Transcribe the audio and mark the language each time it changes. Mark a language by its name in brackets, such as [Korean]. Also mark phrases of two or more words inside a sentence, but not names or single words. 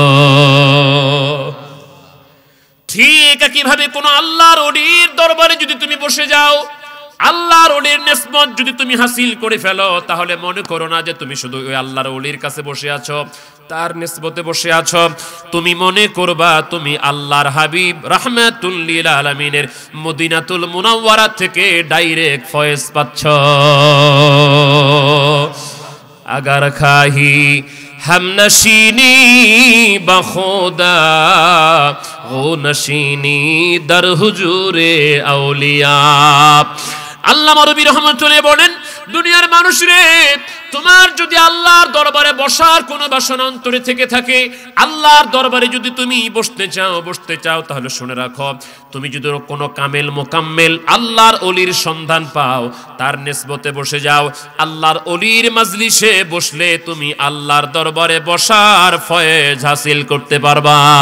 [Bangla] ঠিক একইভাবে কোন আল্লাহর ওলির দরবারে যদি তুমি বসে যাও, আল্লাহর ওলির নিসবত যদি তুমি হাসিল করে ফেলো, তাহলে মনে করো না যে তুমি শুধু ওই আল্লাহর ওলির কাছে বসে আছো, তার নিসবতে বসে আছো। তুমি মনে করবা তুমি আল্লাহর হাবিব [Arabic] رحمة للعالمين [Bangla] মদিনাতুল মুনাওয়ারা থেকে ডাইরেক্ট ফয়েজ পাচ্ছ। [Persian] اگر خواهی هم‌نشینی با خدا او نشینی در حضور اولیا. [Bangla] আল্লামা রুমি রহমাতুল্লাহ বলেন, দুনিয়ার মানুষ রে, তোমার যদি আল্লাহর দরবারে বসার কোনো বাসনা অন্তরে থেকে থাকে, আল্লাহর দরবারে যদি তুমি বসতে চাও, তাহলে শুনে রাখো, তুমি যদি কোনো কামেল মোকাম্মেল আল্লাহর ওলির সন্ধান পাও, তার নিসবতে বসে যাও, আল্লাহর ওলির মাজলিসে বসলে তুমি আল্লাহর দরবারে বসার ফয়েজ হাসিল করতে পারবা।